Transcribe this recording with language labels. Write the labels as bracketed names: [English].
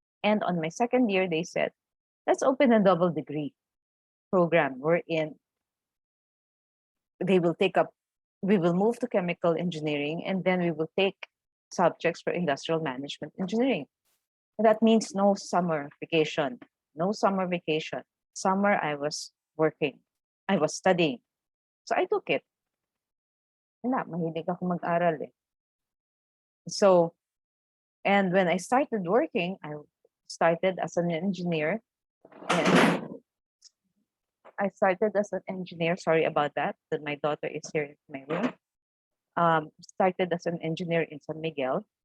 [English] And on my second year, they said, let's open a double degree program wherein they will take up, we will move to chemical engineering, and then we will take subjects for industrial management engineering. And that means no summer vacation, no summer vacation. Summer, I was working, I was studying. So I took it. [Filipino] Wala, mahilig ako mag-aral eh. [English] So, and when I started working, I started as an engineer. And I started as an engineer. Sorry about that my daughter is here in my room. Started as an engineer in San Miguel.